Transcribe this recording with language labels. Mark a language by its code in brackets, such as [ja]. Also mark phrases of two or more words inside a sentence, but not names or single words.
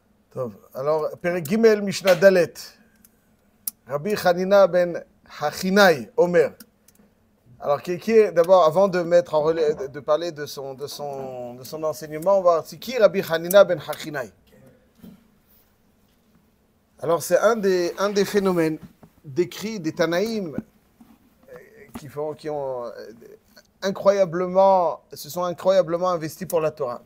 [he] טוב, alors, פרק ג' משנה ד' Rabbi Hanina ben Hachinai, Omer. [fr] Alors, qui est d'abord, avant de mettre en de parler de son enseignement, on va voir c'est qui Rabbi Hanina ben Hachinai. Alors, c'est un des phénomènes décrits des Tanaïm qui ont incroyablement, se sont incroyablement investis pour la Torah.